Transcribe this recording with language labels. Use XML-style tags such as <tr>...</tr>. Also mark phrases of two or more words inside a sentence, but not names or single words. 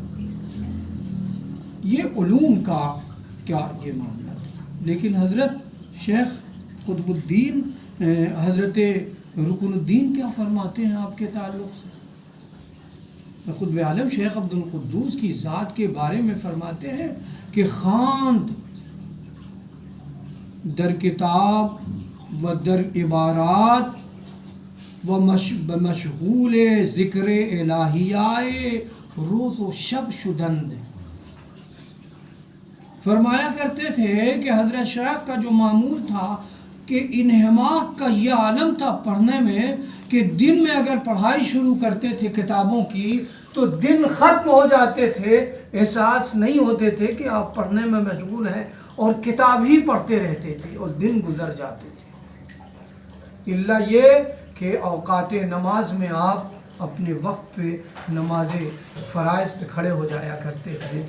<ur>یہ علوم کا کیا یہ معاملہ تھا، لیکن حضرت شیخ قطب الدین حضرت رکن الدین کیا فرماتے ہیں آپ کے تعلق سے؟ قطب عالم شیخ عبد القدوس کی ذات کے بارے میں فرماتے ہیں کہ</ur> <fa>خواند در کتاب و در عبارات و مشغول ذکر الہیہ روز و شب شدند۔</fa> <ur>فرمایا کرتے تھے کہ حضرت شیخ کا جو معمول تھا کہ انہماک کا یہ عالم تھا پڑھنے میں کہ دن میں اگر پڑھائی شروع کرتے تھے کتابوں کی تو دن ختم ہو جاتے تھے، احساس نہیں ہوتے تھے کہ آپ پڑھنے میں مشغول ہیں اور کتاب ہی پڑھتے رہتے تھے اور دن گزر جاتے تھے، الا یہ کہ اوقات نماز میں آپ اپنے وقت پہ نماز فرائض پہ کھڑے ہو جایا کرتے تھے۔</ur>